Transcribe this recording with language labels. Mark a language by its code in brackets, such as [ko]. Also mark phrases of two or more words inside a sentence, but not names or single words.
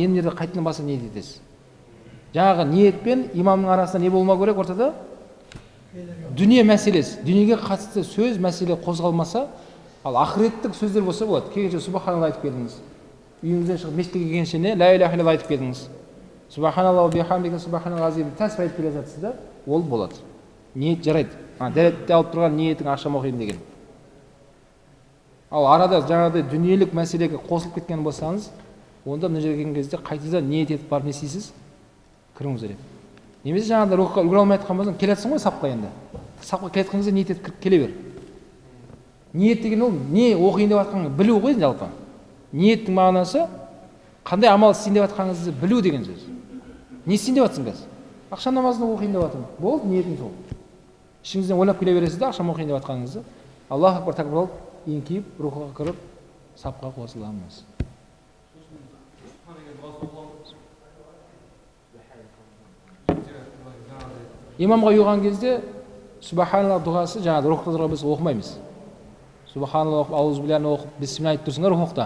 [kk] Енді жерде қайтадан басқа ниет етесіз. Жаңағы ниетпен имамның арасында не болмау керек ортада? Дүние мәселесі. Дүниеге қатысты сөз мәселе қозғалмаса, ал ақыреттік сөздер болса болады. Келгенше субханалла айтып келдіңіз. Үйіңізден шығып мешітке келгенше не [ar] لا إله إلا الله [kk] айтып келдіңіз. [ar] سبحان الله وبحمده سبحان الله العظيم [kk] тәсбih айтып келе жатсыз да, ол болады. Ниет жарайды. Дәретте алып тұрған ниетің ақшам оқимын деген. Ал арада жаңағыдай дүниелік мәселеге қосылып кеткен болсаңыз, онда мына жерге келген кезде қайтадан ниет етіп барып не істейсіз? Кіруіңіз керек. Немесе жаңағыдай рухқа үлгере алмай жатқан болсаң, келатсың ғой сапқа енді. Сапқа келе жатқан кезде ниет етіп кіріп келе бер. Ниет деген ол не оқиын деп жатқаныңды білу ғой жалпы. Ниеттің мағынасы қандай амал істейін деп жатқаныңызды білу деген сөз. Не істейін деп жатсың қазір? Ақшам намазын оқиын деп жатырмын. Болды, ниетің сол. Ішіңізден ойлап келе бересіз да ақшам оқиын деп жатқаныңызды. [ar] الله أكبر [kk] такбир алып, еңкейіп, рухқа кіріп, сапқа қосыламыз. Имамға ұйыған кезде субханалла дұғасы жаңағы рухта тұрған біз оқымаймыз. Субханалла оқып, [ar] أعوذ بالله [kk] оқып, бисмилля айтып тұрсыңдар рухта.